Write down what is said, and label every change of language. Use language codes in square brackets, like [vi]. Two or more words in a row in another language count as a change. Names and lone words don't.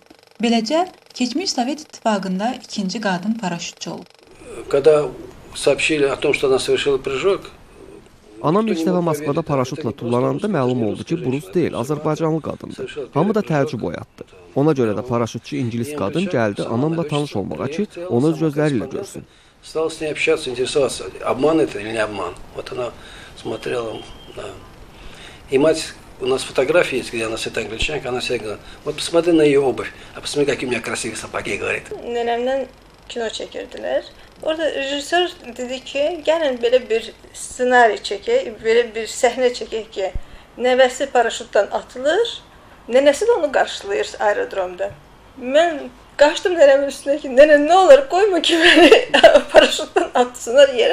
[az] Beləcə, keçmiş Sovet İttifaqında ikinci qadın paraşütçü olub. Anam ilk dəfə Moskvada paraşütlə tullananda məlum oldu ki, bu rus deyil, Azərbaycanlı qadındır. Hamı da təəccüb oyatdı. Ona görə də paraşütçü ingilis qadın gəldi anamla tanış olmağa ki, onu öz gözləri ilə görsün. [ru] Стал с ней общаться, интересоваться, обман это или не обман. Вот она смотрела, да. И мать, у нас фотографии есть, где она с этой англичанкой, она всегда говорит, вот посмотри на ее обувь, а посмотри, какие у меня красивые сапоги, говорит. [az] Nənəmdən kino çəkirdilər. Orada rejissor dedi ki, gəlin belə bir ssenari çəkək, belə bir səhnə çəkək ki, nəvəsi paraşütdən atılır, nənəsi də onu qarşılayır aerodromda. Mən qaçdım nənəmin üstünə ki, nənə nə olur, qoyma ki, məni paraşütdən atsınlar yerə.